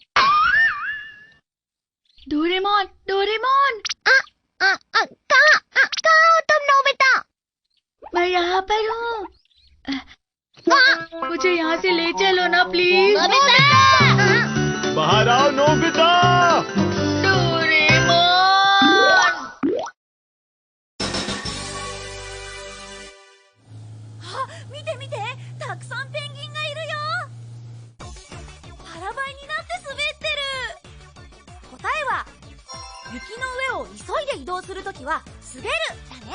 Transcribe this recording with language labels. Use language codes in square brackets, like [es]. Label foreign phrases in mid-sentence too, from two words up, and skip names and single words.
[hi] डोरेमोन, डोरेमोन। कहाँ हो तुम नोबिता? मैं यहाँ पर हूँ। मुझे यहाँ से ले चलो ना प्लीज। बाहर आओ नोबिता। डोरेमोन। [ja] 見て見て、たくさんペンギンがいるよ。腹ばいになって滑ってる。答えは雪の上を急いで移動するときは滑るだね。